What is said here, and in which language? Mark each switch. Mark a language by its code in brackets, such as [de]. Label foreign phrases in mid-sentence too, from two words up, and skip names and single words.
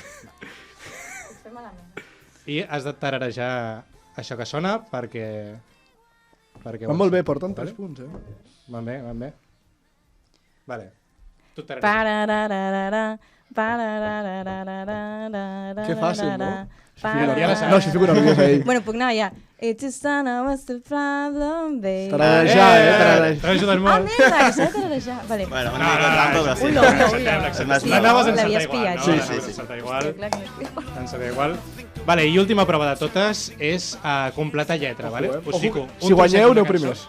[ca] I has de tararejar això que sona perquè... Van molt bé, porten 3 punts, Van bé. Vale. Tu tarareja. Parararara, Que fàcil, no? Ja la saps. No, si fico nerviós a ell. Bueno, puc anar ja. [en] It's just what's the problem, baby. [ca] Tararejar, tararejar. T'ha ajudat Ah, molt. merda, que s'ha de tararejar. Vale. Bueno, una mica de trampa, però sí. Ula. L'anaves a encertar L'havies igual, pillat. no? Sí, L'anaves sí, a sí. encertar igual. Hòstia, clar que no és igual. Encertar igual. Vale, i última prova de totes és completar lletra, vale? Us fico un Si guanyeu, trosset d'una aneu cançó. primers.